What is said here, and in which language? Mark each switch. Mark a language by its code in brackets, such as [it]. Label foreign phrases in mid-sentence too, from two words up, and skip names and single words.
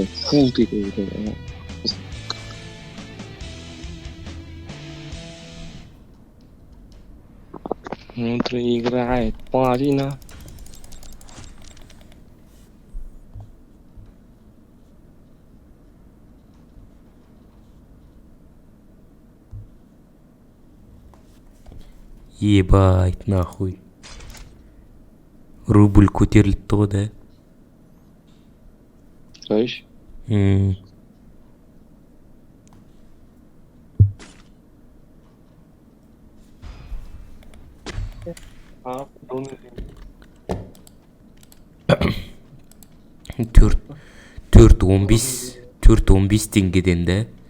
[ru] Фу ты какой-то. Внутри играет Марина. Ебать, нахуй. [kk] Рубль көтерілді ғой, да? [ru] Слышь? [kk] Төрт 15 теңгеден, да?